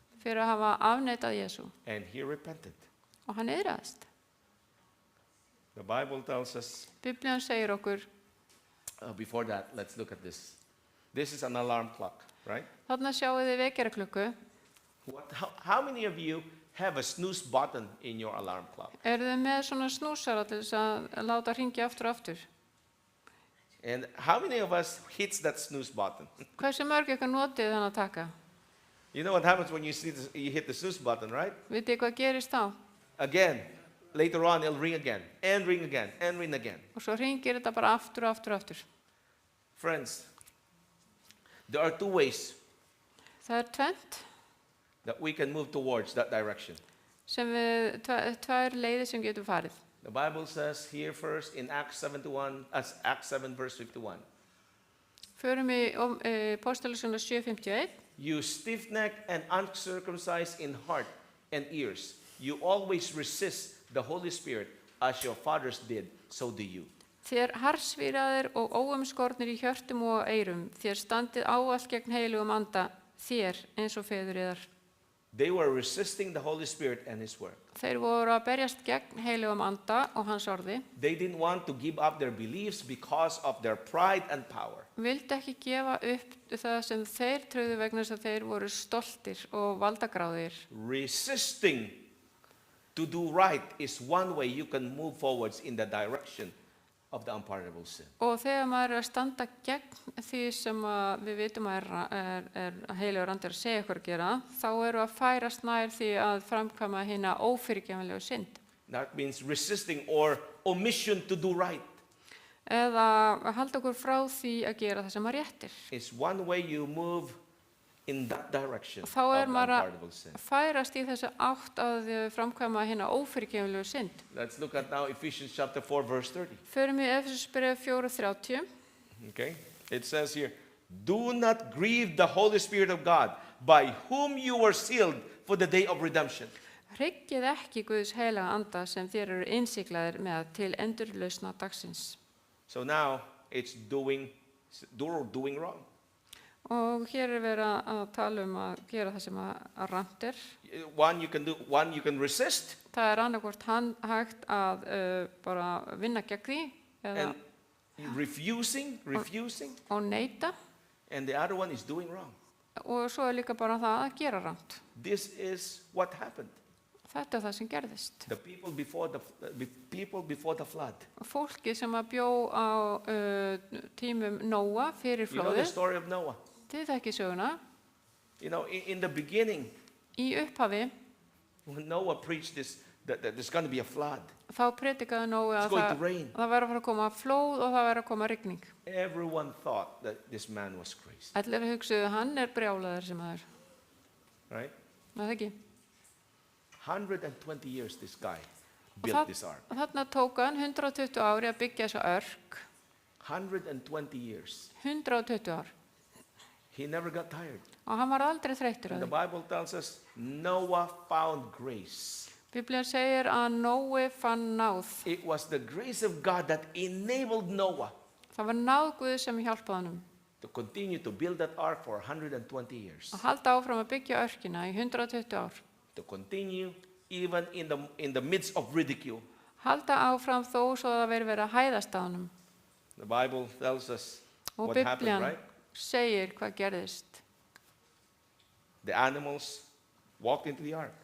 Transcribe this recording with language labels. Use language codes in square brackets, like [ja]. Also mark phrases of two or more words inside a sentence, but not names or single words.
[is] fyrir að hafa afneitað Jesú. [en] And he repented. [is] Og hann yðraðist. [en] The Bible tells us, [is] Biblían segir okkur, [en] before that, let's look at this. This is an alarm clock, right? [is] þarna sjáu þið vekjaraklukku. [en] How many of you have a snooze button in your alarm clock? [is] Eru þið með svona snúsara til þess að láta hringja aftur og aftur? [en] And how many of us hits that snooze button? [is] Hversu mörg ykkar notið þannig að taka? [en] You know what happens when you hit the snooze button, right? [is] Vitið þið hvað gerist þá? [en] Again, later on it'll ring again, and ring again, and ring again. [is] Og svo hringir þetta bara aftur og aftur og aftur. [en] Friends, there are two ways [is] Það tvennt [en] that we can move towards that direction. [is] sem við, tvær leiðir sem getum farið. [en] The Bible says here first in Acts 7 verse 51. [is] Förum í Póstalisuna 7:51. [en] You stiff-necked and uncircumcised in heart and ears, you always resist the Holy Spirit as your fathers did, so do you. [is] Þér harsvíraðir og óumskornir í hjörtum og eyrum, þér standið ávallt gegn heilugum anda, þér eins og feður yðar. [en] They were resisting the Holy Spirit and His Word. [is] Þeir voru að berjast gegn heilugum anda og hans orði. [en] They didn't want to give up their beliefs because of their pride and power. [is] Vildi ekki gefa upp það sem þeir trúðu vegna þess að þeir voru stoltir og valdagráðir. [en] Resisting to do right is one way you can move forwards in the direction of the unpardonable sin. [is] Og þegar maður er að standa gegn því sem við vitum að er heilugur andi að segja okkur að gera, þá eru að færast nær því að framkvæma hina ófyrirgefnilegu synd. [en] That means resisting or omission to do right. [is] Eða að halda okkur frá því að gera það sem að réttir. [en] It's one way you move in that direction [is] Og [en] of [is] þá er [en] the [is] maður [en] unpardonable sin. [is] að færast í þessu átt að framkvæma hina ófyrirgefnilegu synd. [en] Let's look at now Ephesians chapter 4 verse 30. [is] Förum í Efesusbréf 4:30. [en] Okay? It says here, do not grieve the Holy Spirit of God, by whom you were sealed for the day of redemption. [is] Hryggið ekki Guðs heilaga anda sem þér eru innsiklaðir með til endurlausna dagsins. [en] So now it's doing wrong. [is] Og hér er verið að tala að gera það sem að rangt er. [en] One you can resist, [is] Það er annarkvort hægt að bara vinna gegn því eða [en] and refusing, [is] og neita, [en] and the other one is doing wrong. [is] og svo er líka bara það að gera rangt. [en] This is what happened. [is] Þetta er það sem gerðist. [en] The people before the flood. [is] Og fólki sem að bjó á tímum Nóa fyrir [en] You know the [is] flóðið, [en] story of Noah. [is] þið þekki söguna, [en] You know, in the beginning, [is] í upphafi [en] when Noah preached this, that there's going to be a flood. [is] þá predikaði Nói [en] It's [is] að [en] going to rain. [is] það væri að fara að koma flóð og það væri að koma rigning. [en] Everyone thought that this man was crazy, [is] Allir hugsuðu, hann er brjálaður sem það er. [en] right? [is] Það ekki. [en] 120 years this guy [is] Og [en] built this ark. [is] þarna tók hann 120 ári að byggja þessa örk. [en] 120 years. [is] 120 ár. [en] He never got tired. [is] Og hann var aldrei þreyttur [en] And [is] að [en] the [is] því. [en] Bible tells us Noah found grace. [is] Biblían segir að Nói fann náð. [en] It was the grace of God that enabled Noah [is] Það var náð Guð sem hjálpaði honum [en] to continue to build that ark for 120 years. [is] að halda áfram að byggja örkina í 120 ár. [en] To continue even in the midst of ridicule. [is] Halda áfram þó svo að það veri verið að hæðast á honum. [en] The Bible tells us [is] Og [en] what happened, [is] Biblían [en] right? [is] segir hvað gerðist. [en] The animals walked into the ark.